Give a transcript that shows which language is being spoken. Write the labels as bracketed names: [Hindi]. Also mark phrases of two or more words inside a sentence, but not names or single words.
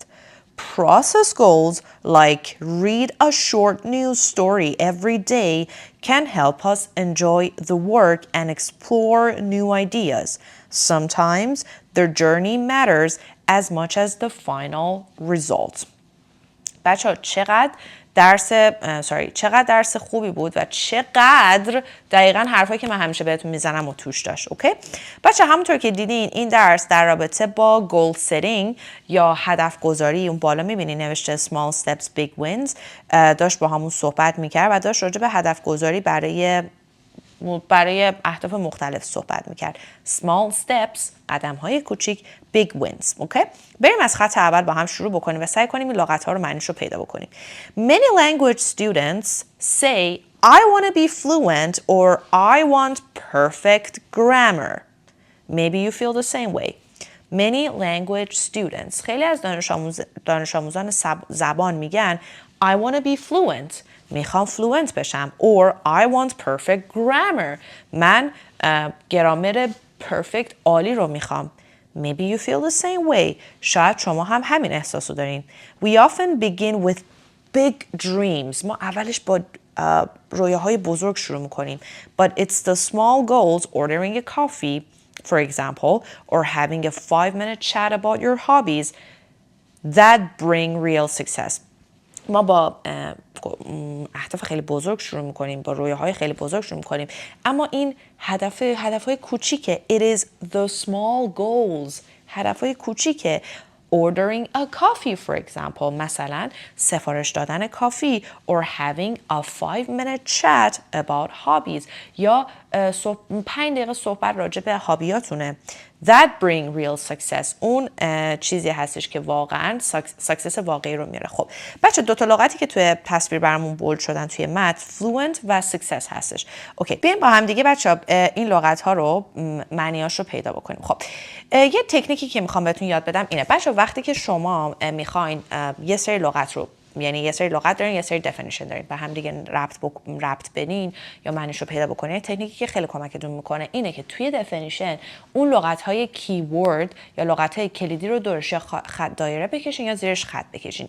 [English] Process goals, like read a short news story every day, can help us enjoy the work and explore new ideas. Sometimes the journey matters as much as the final result. [Persian] بچه ها چقدر درس خوبی بود و چقدر دقیقاً حرفایی که من همیشه بهتون میزنم و توش داشت. اوکی بچه، همونطور که دیدین این درس در رابطه با [English] goal setting [Persian] یا هدف گذاری، اون بالا میبینین نوشته [English] small steps big wins، [Persian] داشت با همون صحبت میکرد و داشت راجع به هدف گذاری برای برای اهداف مختلف صحبت میکرد. [English] Small steps [Persian] قدم‌های کوچیک [English] big wins. [Persian] اوکی؟ بریم از خط اول با هم شروع بکنیم و سعی کنیم این لغت‌ها رو معنیش رو پیدا بکنیم. [English] Many language students say I want to be fluent or I want perfect grammar. Maybe you feel the same way. Many language students [Persian] خیلی از دانش آموزان زبان میگن [English] I want to be fluent. [Persian] میخوام fluent بشم. [English] Or I want perfect grammar. [Persian] من گرامر perfect عالی رو میخوام. [English] Maybe you feel the same way. [Persian] شاید شما هم همین احساسو دارین. [English] We often begin with big dreams. [Persian] ما اولش با رویاهای بزرگ شروع میکنیم. [English] But it's the small goals, ordering a coffee, for example, or having a 5-minute chat about your hobbies that bring real success. [Persian] ما با اهداف خیلی بزرگ شروع میکنیم، با رویاهای خیلی بزرگ شروع میکنیم، اما این هدفهای کوچیکه. [English] It is the small goals. [Persian] هدفهای کوچیکه. [English] Ordering a coffee, for example. [Persian] مثلا سفارش دادن کافی. [English] Or having a 5-minute chat about hobbies. [Persian] یا 5 دقیقه صحبت راجع به هابیاتونه. [English] That bring real success. [Persian] اون چیزی هستش که واقعا ساکسس واقعی رو میاره. خب بچه دو تا لغتی که توی تصویر برامون بولد شدن توی متن fluent و success هستش. اوکی بیایم با هم دیگه بچه این لغت ها رو معنیاش رو پیدا بکنیم. خب یه تکنیکی که میخوام بهتون یاد بدم اینه. بچه وقتی که شما میخواین یه سری لغت رو، یعنی یه سری لغت دارین، یه سری دفینیشن دارین، به هم دیگه ربط بدین یا معنیش رو پیدا بکنین، تکنیکی که خیلی کمکتون میکنه اینه که توی دفینیشن اون لغت های کیورد یا لغت های کلیدی رو دورش یا خط دایره بکشین یا زیرش خط بکشین.